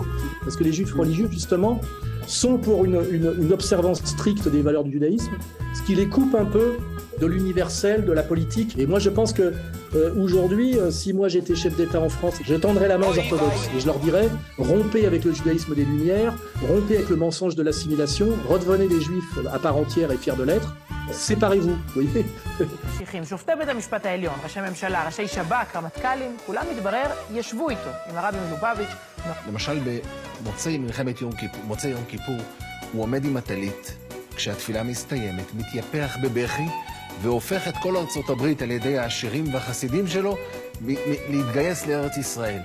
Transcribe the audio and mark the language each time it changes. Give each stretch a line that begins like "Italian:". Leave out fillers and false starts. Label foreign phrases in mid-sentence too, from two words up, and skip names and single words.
French: Parce que les juifs religieux, justement, sont pour une observance stricte des valeurs du judaïsme, ce qui les coupe un peu de l'universel, de la politique. Et moi, je pense que aujourd'hui, si moi j'étais chef d'État en France, je tendrais la main aux orthodoxes et je leur dirais, rompez avec le judaïsme des Lumières, rompez avec le mensonge de l'assimilation, redevenez des juifs à part entière et fiers de l'être, séparez-vous, vous voyez.
Hebrew: שופטי בית המשפט העליון, ראשי ממשלה, ראשי שב"כ, רמטכ"לים, כולם מתברר ישבו איתו, עם הרבי מלובביץ'. למשל במוצאי יום כיפור, הוא עומד עם הטלית, כשהתפילה מסתיימת, מתייפח בבכי, והופך את כל ארצות הברית על ידי העשירים והחסידים שלו להתגייס לארץ ישראל.